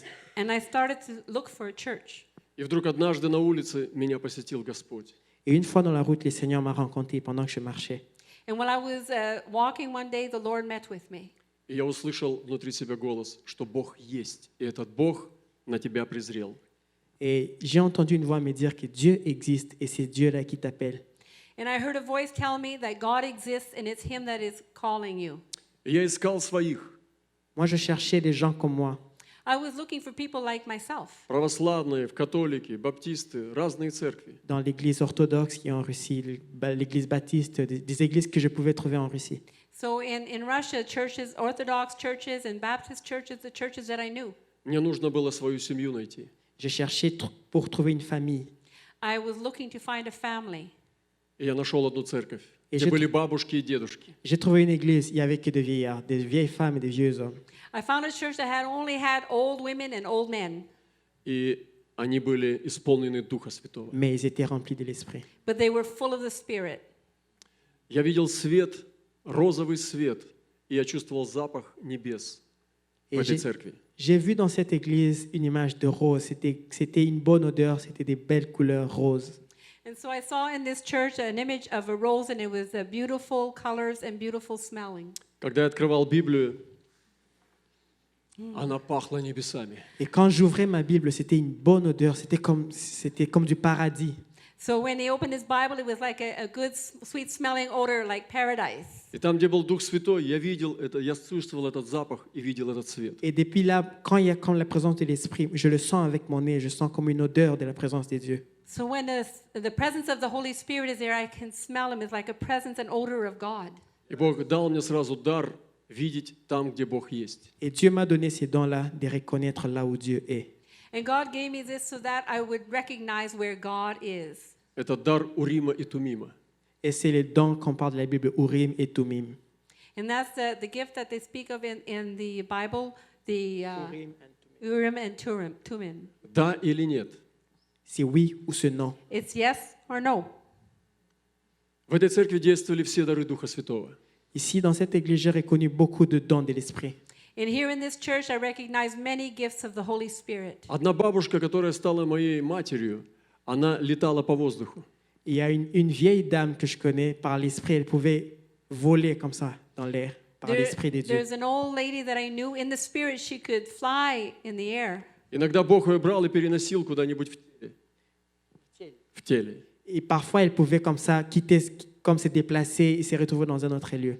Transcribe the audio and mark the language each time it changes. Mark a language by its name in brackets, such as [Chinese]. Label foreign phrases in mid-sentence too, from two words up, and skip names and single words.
[English] And I started to look for a church. [Russian] И вдруг однажды на улице меня посетил Господь. [French] Et une fois dans la route, le Seigneur m'a rencontré pendant que je marchais. [English] And when I was walking one day, the Lord met with me. [Russian] И я услышал внутри себя голос, что Бог есть, и этот Бог на тебя презрел. [French] Et j'ai entendu une voix me dire que Dieu existe et c'est Dieu-là qui t'appelle. [English] And I heard a voice tell me that God exists and it's Him that is calling you. [Russian] И я искал своих, [French] Moi, je cherchais des gens comme moi. [English] I was looking for people like myself. [Russian] православные, в католики, баптисты, разные церкви. [French] Dans l'église orthodoxe qui est en Russie, l'église baptiste, des églises que je pouvais trouver en Russie. [English] So in Russia, churches, Orthodox churches and Baptist churches, the churches that I knew. [Russian] Мне нужно было свою семью найти. [French] Je cherchais pour trouver une famille. [English] I was looking to find a family. [Russian] И я нашел одну церковь, И где [French] je- [Russian] были бабушки и дедушки. [French] J'ai trouvé une église, il n'y avait que des vieillards, des vieilles femmes et des vieux hommes. [English] I found a church that had only had old women and old men, [Russian] И они были исполнены Духа Святого. [French] Mais ils étaient remplis de l'esprit. [English] but they were full of the Spirit. [Russian] Я видел свет, розовый свет, и я чувствовал запах небес в [French] Et [Russian] этой церкви. [French] j'ai vu dans cette église une image de rose. C'était une bonne odeur, c'était des belles couleurs roses. [English] And so I saw in this church an image of a rose, and it was beautiful colors and beautiful smelling. [Russian] Когда я открывал Библию, она пахла небесами. [French] Et quand j'ouvrais ma Bible, c'était une bonne odeur, c'était comme du paradis. [English] So when he opened his Bible, it was like a good, sweet smelling odor, like paradise. [Russian] И там, где был Дух Святой, я видел это, я чувствовал этот запах и видел этот цвет. [French] Et depuis là, quand il y a comme la présence de l'esprit, je le sens avec mon nez, je sens comme une odeur de la présence de Dieu. [English] So when the presence of the Holy Spirit is there, I can smell him. It's like a presence and odor of God. [Russian] И Бог дал мне сразу дар видеть там, где Бог есть. [French] Et Dieu m'a donné ces dons-là de reconnaître là où Dieu est. [English] And God gave me this so that I would recognize where God is. [Russian] Это дар Урима и Тумима. [French] Et c'est les dons qu'on parle de la Bible, Urim et Tumim. [English] And that's the gift that they speak of in the Bible, the Urim and Turim. [Russian] Да или нет? [French] C'est oui ou c'est non. [English] It's yes or no? [Russian] В этой церкви действовали все дары Духа Святого. [French] Ici, dans cette église, j'ai reconnu beaucoup de dons de l'Esprit. [English] And here in this church, I recognize many gifts of the Holy Spirit. [Russian] Одна бабушка, которая стала моей матерью, она летала по воздуху. [French] Il y a une vieille dame que je connais, par l'Esprit, elle pouvait voler comme ça dans l'air, par l'Esprit de Dieu. [English] There's an old lady that I knew in the Spirit, she could fly in the air. [Russian] Иногда Бог ее брал и переносил куда-нибудь в теле. В теле. [French] Et parfois, elle pouvait comme ça quitter, comme se déplacer et se retrouver dans un autre lieu.